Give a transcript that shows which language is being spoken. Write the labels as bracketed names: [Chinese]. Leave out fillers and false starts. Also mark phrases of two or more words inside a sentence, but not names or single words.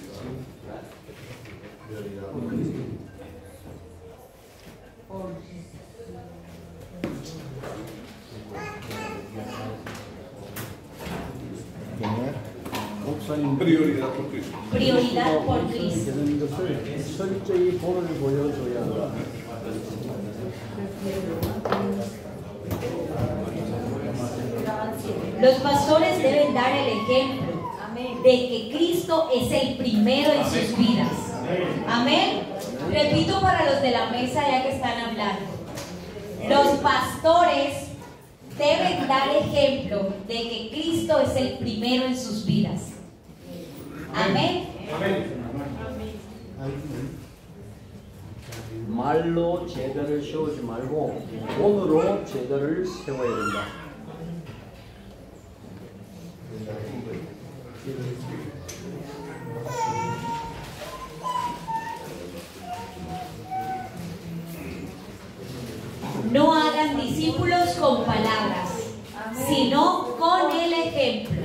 [Korean] 목사님 [Spanish] Prioridad por Cristo. Prioridad por Cristo. [Korean] 되는 것을 철저히 본을 보여줘야 한다. [Spanish] Los pastores deben dar el ejemplo de que Cristo es el primero en sus vidas. Amén. Repito para los de la mesa ya que están hablando. Los pastores deben dar ejemplo de que Cristo es el primero en sus vidas. Amén. [Korean] 말로 제자를 세우지 말고 본으로 제자를 세워야 된다. [Spanish] No hagan discípulos con palabras, sino con el ejemplo.